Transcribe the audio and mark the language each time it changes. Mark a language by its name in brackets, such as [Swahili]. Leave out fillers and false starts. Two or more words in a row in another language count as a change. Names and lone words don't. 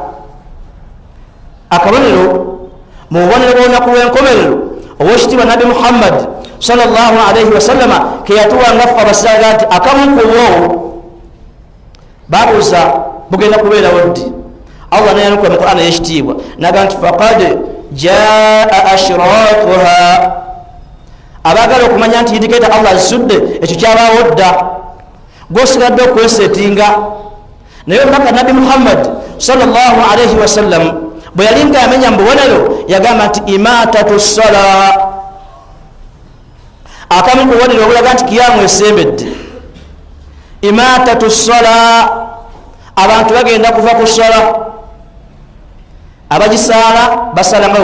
[Ganda] akabonero mu bubonero bw'olunaku lw'enkomerero owekitiibwa nabi muhammad [Arabic] صلى الله عليه وسلم [Ganda] keyatuwanga ffe abasiraga nti akamu ku bwo babuuza bugenda kubeerawo ddi allah nayanukula mu qur'an eyekitiibwa naga nti [Arabic] فقد جاء أشراطها [Ganda] abagala okumanya nti indikeeta allah azisudde ekyo kyabaawo dda gwosigadde okwesetinga naye omubaka nabi muhammad [Arabic] صلى الله عليه وسلم [Ganda] bwe yali nga yamenya mu bubonero yagamba nti [Arabic] إماتة الصلاة [Ganda] akamu ku bubonero obulaga nti kiyamu esembedde [Arabic] إماتة الصلاة [Ganda] abantu bagenda kuva ku sala abagisaala basaala nga